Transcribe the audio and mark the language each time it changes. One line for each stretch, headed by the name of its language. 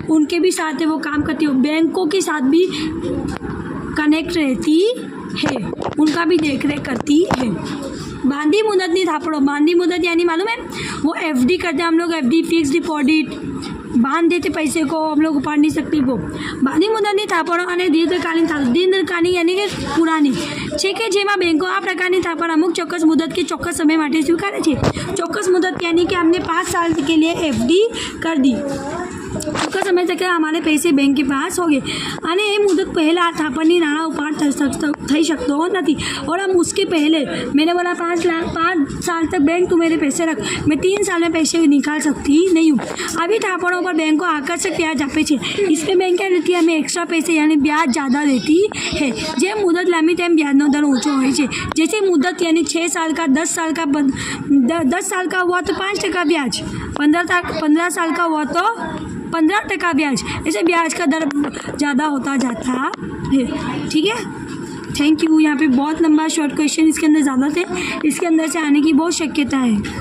Hindi: उनके भी साथ वो काम करती हो, बैंकों के साथ भी कनेक्ट रहती है, उनका भी देखरेख करती है। बांधी मुदत नहीं थापड़ो। बांधी मुदत यानी मालूम है, वो FD करते हैं हम लोग, FD फिक्स डिपॉजिट बांध देते पैसे को, हम लोग उपाड़ नहीं सकते वो।
Gujarati: बांधी मुदत नहीं थापड़ो અને દીર્ઘકાલીન
Hindi: यानी कि पुरानी
Gujarati: છે કે જેમાં બેંકો આ પ્રકારની થાપણ અમુક ચોક્કસ મુદત કે ચોક્કસ સમય માટે સ્વીકારે છે। ચોક્કસ મુદત
Hindi: यानी कि हमने 5 साल के लिए FD कर दी,
Gujarati: ચોક્કસ સમય તક
Hindi: हमारे पैसे बैंक के पास हो गए
Gujarati: અને એ મુદત પહેલાં થાપણની નાણાં ઉપાડ થઈ શકતો નથી।
Hindi: और हम उसके पहले मैंने बोला 5 साल तक बैंक तू मेरे पैसे रख, मैं 3 साल में पैसे निकाल सकती नहीं हूँ। अभी થાપણों पर बैंक को आकर्षक ब्याज
Gujarati: આપે છે।
Hindi: इसमें बैंक क्या देती है? हमें एक्स्ट्रा पैसे यानी ब्याज ज़्यादा देती है।
Gujarati: જેમ મુદત લાંબી તેમ ब्याजનો दर ऊँचो હોય છે।
Hindi: जैसे मुदत यानी 6 साल का 10 साल का हुआ तो 5% ब्याज, 15 साल का हुआ तो 15% ब्याज, ऐसे ब्याज का दर ज़्यादा होता जाता है। ठीक है, थैंक यू। यहाँ पे बहुत लंबा शॉर्ट क्वेश्चन इसके अंदर ज़्यादा थे, इसके अंदर से आने की बहुत शक्यता है।